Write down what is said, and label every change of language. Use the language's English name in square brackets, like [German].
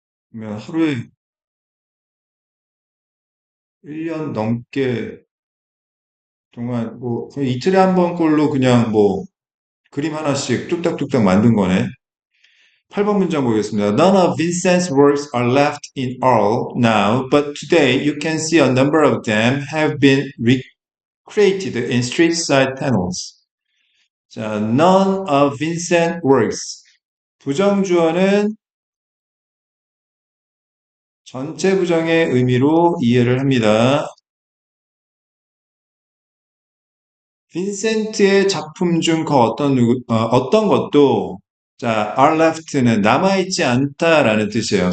[Korean] 그러면 하루에 1년 넘게 동안 뭐 거의 이틀에 한 번꼴로 그냥 뭐 그림 하나씩 뚝딱뚝딱 만든 거네. 8번 문장 보겠습니다. [English] None of Vincent's works are left in all now, but today you can see a number of them have been recreated in street side panels. 자, none of Vincent works. [Korean] 부정주어는 전체 부정의 의미로 이해를 합니다. 빈센트의 작품 중 그 어떤 것도 자, are left는 남아있지 않다라는 뜻이에요.